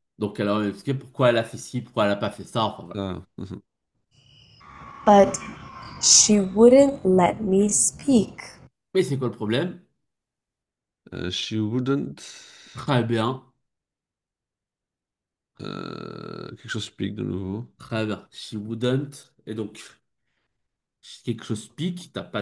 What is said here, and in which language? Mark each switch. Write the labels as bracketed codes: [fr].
[fr] Donc, elle a expliqué pourquoi elle a fait ci, pourquoi elle n'a pas fait ça. Enfin, voilà. Ah, mhm. [en] But she wouldn't let me speak. [fr] Mais c'est quoi le problème? [en] She wouldn't... [fr] Très bien. quelque chose speak de nouveau. Très bien. [en] She wouldn't. [fr] Et donc, quelque chose pique.